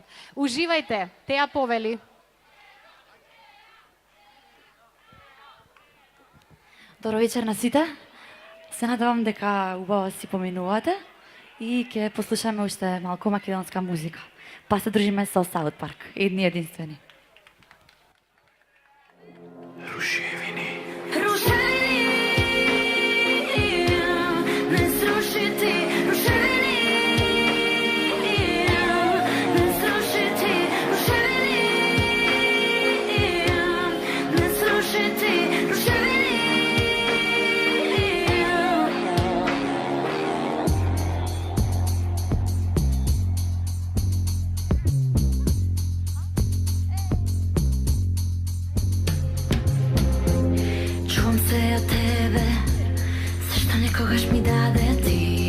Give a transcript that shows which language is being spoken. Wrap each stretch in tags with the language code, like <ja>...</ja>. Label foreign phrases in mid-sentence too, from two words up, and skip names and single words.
<mk>Уживајте, Теа повели. Добро вечер на сите. Се надевам дека убаво си поминувате и ќе послушаме уште малку македонска музика. Па се дружиме со Саут Парк, едни единствени. Ruševini. Ne srušiti, ruševini, ne srušiti, ruševini, ne srušiti, ruševini. Чувам се од тебе, зашто некогаш ми даде ти.</mk>